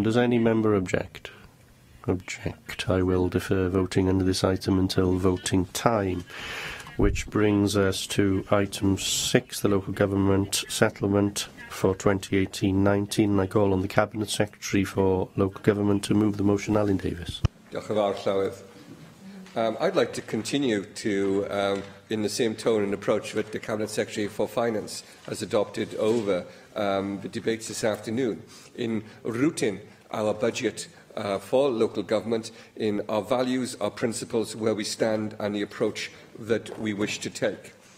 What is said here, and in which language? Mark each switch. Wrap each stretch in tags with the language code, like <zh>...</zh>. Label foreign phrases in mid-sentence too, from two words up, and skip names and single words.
<en>Does any member object? Object. I will defer voting under this item until voting time, which brings us to item 6, the local government settlement for 2018-19. I call on the Cabinet Secretary for Local Government to move the motion. Alan Davis.</en> <cy>Diolch yn fawr, Llywyd.</cy> <en>I'd like to continue to, in the same tone and approach that the Cabinet Secretary for Finance has adopted over the debates this afternoon, in rooting our budget for local government in our values, our principles, where we stand and the approach that we wish to take.</en>